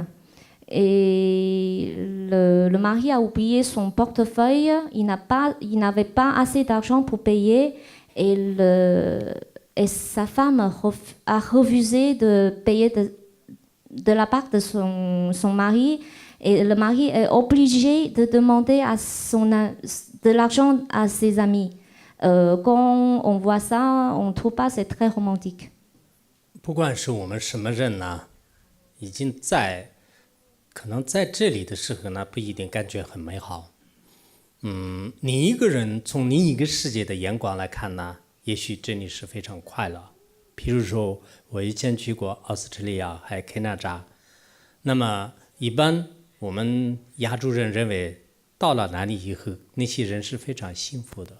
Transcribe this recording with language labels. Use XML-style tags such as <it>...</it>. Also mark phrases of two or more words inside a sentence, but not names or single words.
<fr>Et le mari a oublié son portefeuille, il n'avait pas assez d'argent pour payer et sa femme a refusé de payer de la part de son mari. Et le mari est obligé de demander de l'argent à ses amis. Quand on voit ça, on ne trouve pas c'est très romantique.</fr> <zh>不管是我们什么人呢，已经可能在这里的时候呢，不一定感觉很美好。你一个人从另一个世界的眼光来看呢，也许这里是非常快乐。譬如说，我以前去过澳大利亚还有加拿大，那么一般我们亚洲人认为到了那里以后，那些人是非常幸福的。</zh>